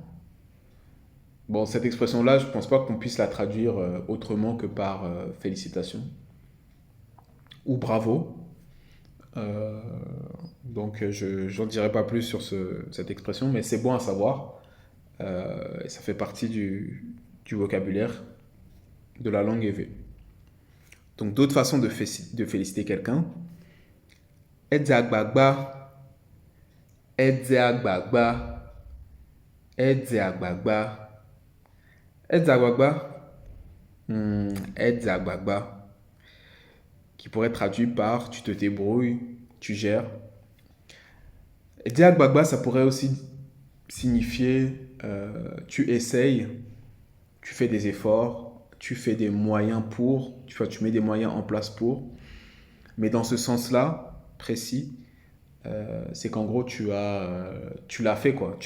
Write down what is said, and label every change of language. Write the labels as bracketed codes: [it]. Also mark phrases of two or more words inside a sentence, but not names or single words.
[fr] Bon, cette expression-là, je ne pense pas qu'on puisse la traduire autrement que par félicitations ou bravo. Euh, donc, j'en dirai pas plus sur cette expression, mais c'est bon à savoir. Et ça fait partie du vocabulaire de la langue éve. Donc, d'autres façons de féliciter quelqu'un. [ee] Edze agbagba, edze agbagba, edze agbagba, edze agbagba, edze agbagba, [fr] qui pourrait être traduit par tu te débrouilles, tu gères. [ee] Edze agbagba, [fr] ça pourrait aussi signifier tu essayes, tu fais des efforts, tu fais des moyens pour, tu mets des moyens en place pour. Mais dans ce sens-là, précis, c'est qu'en gros, tu l'as fait, quoi.